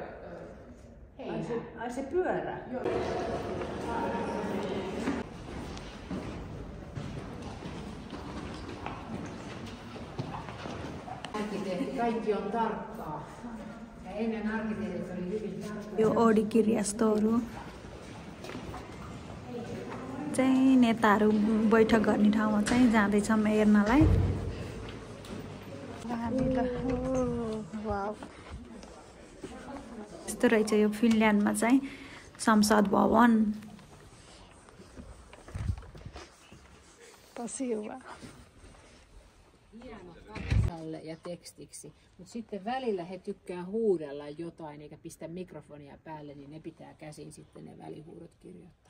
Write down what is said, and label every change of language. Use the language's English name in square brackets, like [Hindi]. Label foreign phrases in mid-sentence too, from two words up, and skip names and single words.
[Finnish] Ai se pyörä? Joo. Kaikki on tarkkaa. Ja ennen arkkitehdit oli hyvin tarkkaa. [Nepali] यो ओडी गृहस्थहरू चाहिँ नेताहरू बैठक गर्ने ठाउँमा चाहिँ जाँदैछौँ हेर्नलाई। यस्तो रहेछ यो फिनल्यान्डमा चाहिँ संसद भवन। [Finnish] tosi hyvä. Ja tekstiksi, mutta sitten välillä he tykkää huudella jotain eikä pistä mikrofonia päälle, niin ne pitää käsin sitten ne välihuudot kirjoittaa.